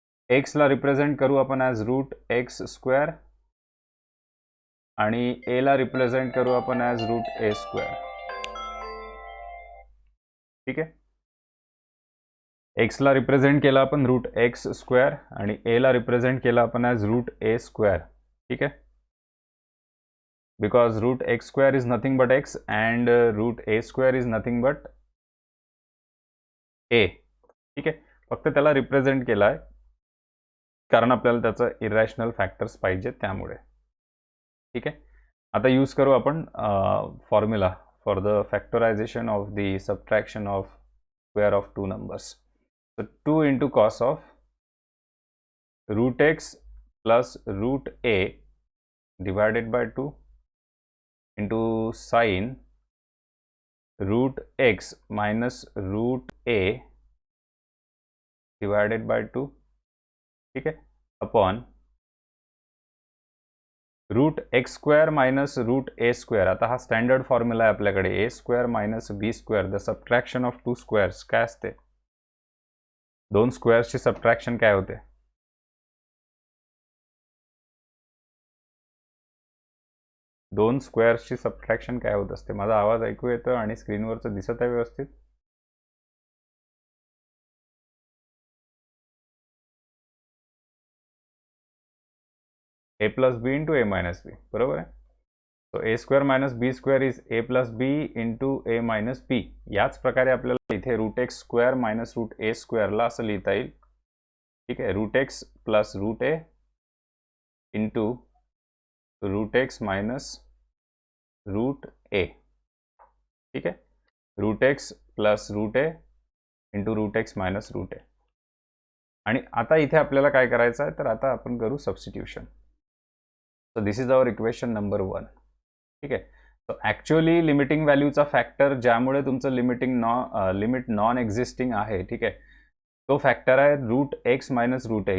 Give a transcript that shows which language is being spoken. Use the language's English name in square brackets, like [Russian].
[Marathi] X ला represent करू आपण ॲज रूट एक्स स्क्वेअर आणि ए ला रिप्रेझेंट करू आपण ॲज रूट ए स्क्वेअर. ठीक आहे. एक्स ला रिप्रेझेंट केला आपण रूट एक्स स्क्वेअर आणि ए ला रिप्रेझेंट केला आपण ॲज रूट ए स्क्वेअर. ठीक आहे. [English] Because root x square is nothing but x and root a square is nothing but a. [Marathi] ठीक आहे. फक्त त्याला रिप्रेझेंट केला आहे कारण आपल्याला त्याचं इरॅशनल फॅक्टर्स पाहिजे त्यामुळे. ठीक आहे. आता यूज करू आपण [English] Formula for the factorization of the subtraction of square of two numbers. So 2 into cos of root x plus root a divided by 2 into sin root x minus root a divided by 2, [Hindi] ठीक है, [English] Upon root x square minus root a square. [Marathi] आता हा standard formula आहे आपल्याकडे, ए square minus B square, the subtraction of to squares. काय असते, दोन स्क्वेअर्सची subtraction काय होते, दोन स्क्वेअर्सची सबट्रॅक्शन काय होत असते. माझा आवाज ऐकू येतो आणि स्क्रीनवरचं दिसत आहे व्यवस्थित. [English] a plus b into a minus b, [Marathi] बरोबर आहे. [English] So a square minus b square is a plus b into a minus b. [Marathi] याच प्रकारे आपल्याला इथे route x square minus route ए स्क्वेअरला असं लिहिता येईल. ठीक आहे. [English] Root x plus root a into root x minus root a. [Marathi] ठीक आहे. [English] Root x plus root a into root x minus root a. [Marathi] आणि आता इथे आपल्याला काय करायचं आहे, तर आता आपण करू substitution. [English] So this is our equation number 1. [Marathi] ठीक आहे. सो ॲक्च्युअली लिमिटिंग व्हॅल्यूचा फॅक्टर ज्यामुळे तुमचं लिमिट नॉन एक्झिस्टिंग आहे, ठीक आहे, तो फॅक्टर आहे रूट एक्स मायनस रूट ए.